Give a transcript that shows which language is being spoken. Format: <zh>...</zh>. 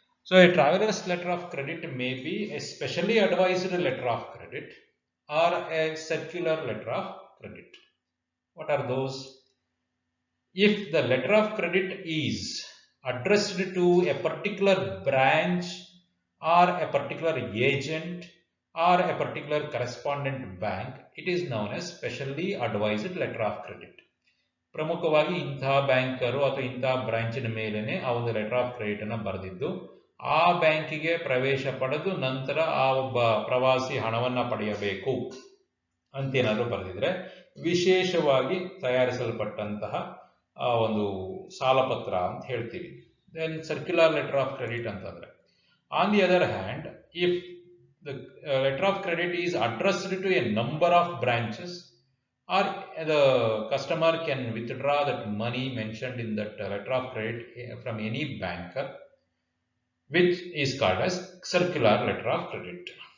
<en>So a traveler's letter of credit may be a specially advised letter of credit or a circular letter of credit. What are those? If the letter of credit is addressed to a particular branch or a particular agent or a particular correspondent bank, it is known as specially advised letter of credit.</en> <kn>ಪ್ರಮುಖವಾಗಿ ಇಂತಹ banker ಅಥವಾ ಇಂತಹ ಬ್ರಾಂಚಿನ ಮೇಲೇನೆ ಆ ಒಂದು letter of credit ಅನ್ನು ಬರೆದಿದ್ದು ಆ ಬ್ಯಾಂಕಿಗೆ ಪ್ರವೇಶ ಪಡೆದು ನಂತರ ಆ ಒಬ್ಬ ಪ್ರವಾಸಿ ಹಣವನ್ನ ಪಡೆಯಬೇಕು ಅಂತೇನಾದ್ರೂ ಬರೆದಿದ್ರೆ ವಿಶೇಷವಾಗಿ ತಯಾರಿಸಲ್ಪಟ್ಟಂತಹ ಆ ಒಂದು ಸಾಲಪತ್ರ ಅಂತ ಹೇಳ್ತೀವಿ.</kn> <en>Then circular letter of credit ಅಂತಂದ್ರೆ, on the other hand, if the letter of credit is addressed to a number of branches, or the customer can withdraw that money mentioned in that letter of credit from any banker, which is called as circular letter of credit.</en>